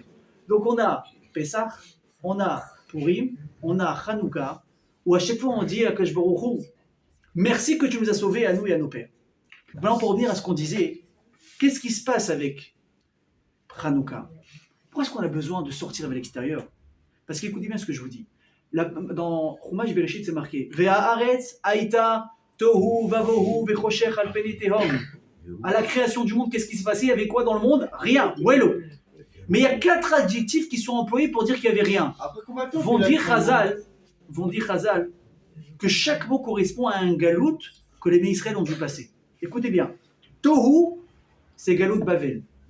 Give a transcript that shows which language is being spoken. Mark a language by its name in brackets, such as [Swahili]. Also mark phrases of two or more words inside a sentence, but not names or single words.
[French] Donc on a Pessah, on a Purim, on a Hanouka, où à chaque fois on dit à [Hebrew] הקדוש ברוך הוא, [French] merci que tu nous as sauvés à nous et à nos pères. Maintenant pour revenir à ce qu'on disait, qu'est-ce qui se passe avec Hanouka? Pourquoi est-ce qu'on a besoin de sortir vers l'extérieur? Parce qu'écoutez bien ce que je vous dis. Dans [Hebrew] חומש בראשית, [French] c'est marqué [Hebrew] והארץ היתה תהו ובהו וחשך על פני תהום. [French] À la création du monde, qu'est-ce qui se passait? Il y avait quoi dans le monde? Rien. Wello. Mais il y a 4 adjectifs qui sont employés pour dire qu'il n'y avait rien. Vont dire Chazal que chaque mot correspond à un galout que les Israël ont dû passer. Écoutez bien. Tohu, c'est [Hebrew] גלות בבל.